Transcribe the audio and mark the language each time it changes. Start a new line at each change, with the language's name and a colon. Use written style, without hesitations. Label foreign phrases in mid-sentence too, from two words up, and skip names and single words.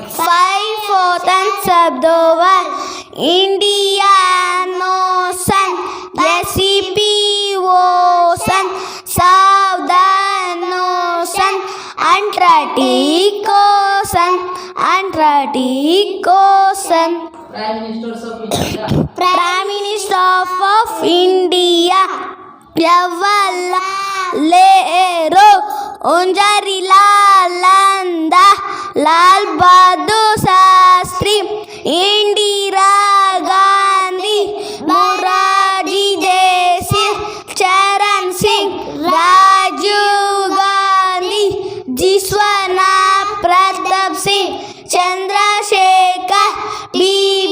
English: 5 oceans of the world: Indian Ocean, Pacific Ocean, Southern Ocean, Atlantic Ocean, Atlantic Ocean. Prime Ministers of India. Prime Minister of India: Jawaharlal Nehru, Unjarilal Nanda, Lal Bahadur Shastri, Indira Gandhi, Morarji Desai, Charan Singh, Rajiv Gandhi, Vishwanath Pratap Singh, Chandrasekhar, B.B.